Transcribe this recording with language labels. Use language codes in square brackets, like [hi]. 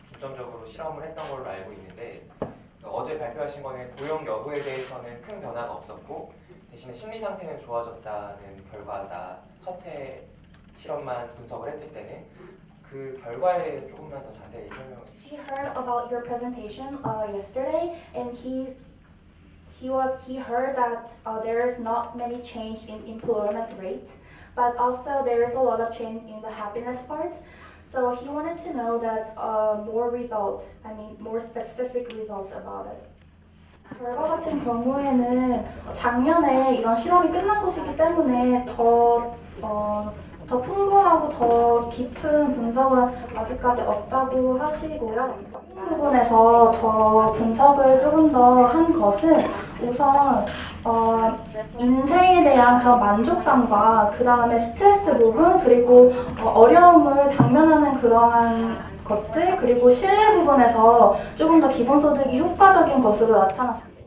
[ko] 중점적으로 실험을 했던 걸로 알고 있는데 어제 발표하신 거는 고용 여부에 대해서는 큰 변화가 없었고 대신에 심리 상태는 좋아졌다는 결과다. 첫 해 실험만 분석을 했을 때는 그 결과에 대해 조금만 더 자세히 설명해 주시죠. [en] He heard about your presentation yesterday, and he heard that there is not many change in employment rate, but also there is a lot of change in the happiness part. So he wanted to know that more results, more specific results about it. [ko] 결과 같은 경우에는 작년에 이런 실험이 끝난 것이기 때문에 더 풍부하고 더 깊은 분석은 아직까지 없다고 하시고요. 이 부분에서 더 분석을 조금 더 한 것은 우선 인생에 대한 그런 만족감과 그 다음에 스트레스 부분 그리고 어려움을 당면하는 그러한 것들 그리고 신뢰 부분에서 조금 더 기본소득이 효과적인 것으로 나타났습니다.